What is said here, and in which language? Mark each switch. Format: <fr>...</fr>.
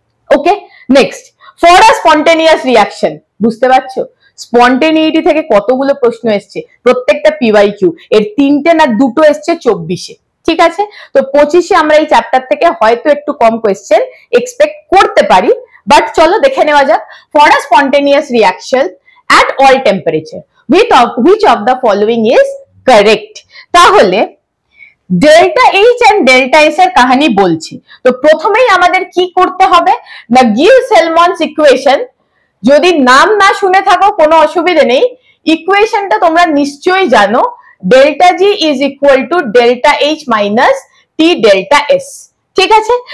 <en>Okay, next, for a spontaneous reaction.</en> <bn>বুঝতে পারছো স্পন্টেনিটি থেকে কতগুলো প্রশ্ন এসছে, প্রত্যেকটা পিওয়াইকিউ, এর 3টে না 2টো এসছে 24-এ। ঠিক আছে? তো 25-এ আমরা এই চ্যাপ্টার থেকে হয়তো একটু কম কোয়েশ্চেন এক্সপেক্ট করতে পারি, বাট চলো দেখে নেওয়া যাক।</bn> <en>For a spontaneous reaction at all temperature which of the following is correct?</en> <bn>তাহলে delta H and delta S এর কাহিনী বলছি। তো প্রথমেই আমাদের কি করতে হবে না, গিবস-হেলমনটস ইকুয়েশন, যদি নাম না শুনে থাকো কোনো অসুবিধা নেই, ইকুয়েশনটা তোমরা নিশ্চয়ই জানো,</bn> <en>Delta G is equal to delta H minus T delta S.</en> <bn>ঠিক আছে?</bn>